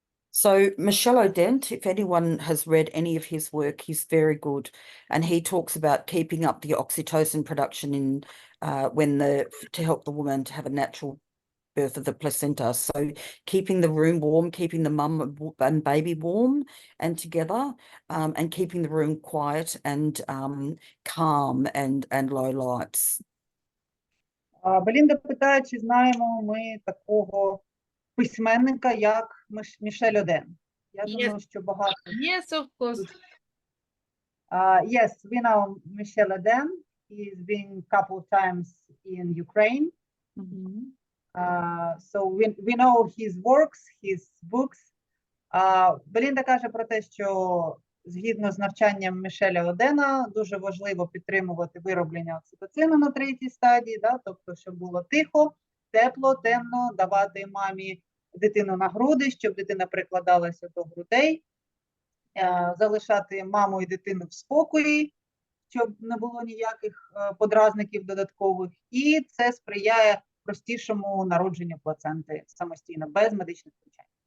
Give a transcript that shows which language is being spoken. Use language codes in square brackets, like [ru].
[en] So Michel O'Dent, if anyone has read any of his work, he's very good, and he talks about keeping up the oxytocin production in to help the woman to have a natural birth of the placenta. So keeping the room warm, keeping the mum and baby warm and together, and keeping the room quiet and calm and low lights. [uk] Белінда питає, чи знаємо ми такого письменника, як Мішель Оден. Я думаю, що багато. [en] Yes, of course. Yes, we know Michel Oden. He's been a couple of times in Ukraine. So we know his works, his books. [uk] Белінда каже про те, що згідно з навчанням Мішеля Одена дуже важливо підтримувати вироблення окситоцину на третій стадії, да? Тобто, щоб було тихо, тепло, темно, давати мамі дитину на груди, щоб дитина прикладалася до грудей, залишати маму і дитину в спокої, щоб не було ніяких подразників додаткових, і це сприяє простішому народженню плаценти самостійно, без медичних втручань.